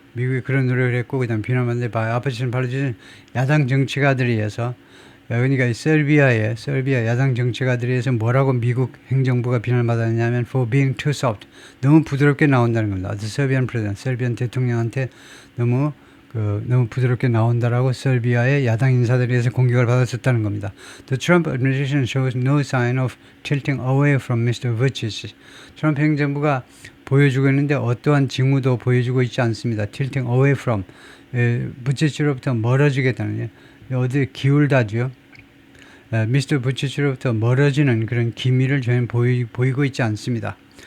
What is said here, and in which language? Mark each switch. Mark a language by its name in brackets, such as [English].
[Korean] 미국이 그런 노력을 했고, 그 다음 비난받는데, [English] opposition politicians, [Korean] 야당 정치가들에 의해서, 그러니까 설비아 야당 정치가들에 의해서 뭐라고 미국 행정부가 비난을 받았냐면, [English] for being too soft. [Korean] 너무 부드럽게 나온다는 겁니다. [English] The Serbian president, [Korean] 설비안 대통령한테 너무 부드럽게 나온다라고 설비아의 야당 인사들에 의해서 공격을 받았었다는 겁니다. [English] The Trump administration shows no sign of tilting away from Mr. Vucic. [Korean] 트럼프 행정부가 보여주고 있는데 어떠한 징후도 보여주고 있지 않습니다. [English] tilting away from, [Korean] 부치치로부터 멀어지겠다는, 어디 기울다죠. 미스터 부치치로부터 멀어지는 그런 기미를 저희는 보이고 있지 않습니다.